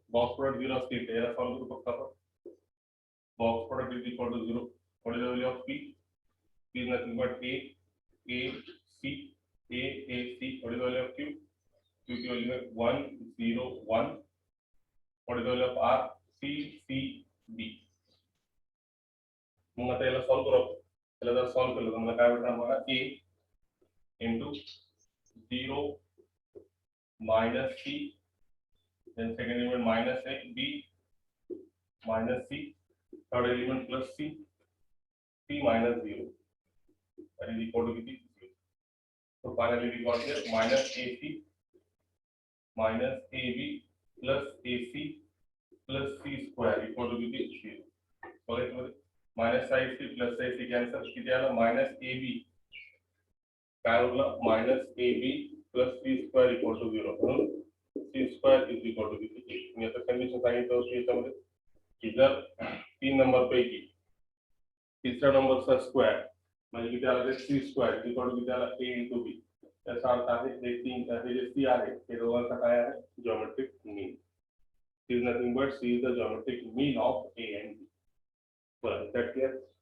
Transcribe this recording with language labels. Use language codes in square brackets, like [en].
[mr] Box product 0 असतील तर याला सॉल्व्ह करू फक्त आपण. [en] box product is equal to 0, what is the value of p, p is nothing but a c, what is the value of q, [hi] q की value है 1 0 1, [en] What is the value of r, c b. [mr] मग आता याला solve करू आपण. याला जर solve केलं तर मला काय भेटणार बघा, [en] a into 0 minus c, then second element minus a, b minus c, third element plus c, c minus 0, that is equal to 0. So finally we got here minus ac minus ab plus ac plus c square equal to 0. So minus side c plus side c cancel, [mr] किती आलं minus ab काय होईल minus ab plus c square equal to 0, म्हणून [en] c square is equal to 0. [mr] मी आता condition सांगितलं होती याच्यामध्ये की जर 3 नंबर पैकी तिसऱ्या नंबरचा स्क्वेअर म्हणजे किती आला ते सी स्क्वेअर इक्वल टू किती आला ए इंटू बी. याचा अर्थ आहे हे जे सी आहे ते दोघांचा काय आहे geometric mean. [en] Is nothing but C is the geometric mean of A and B. बरं that clear.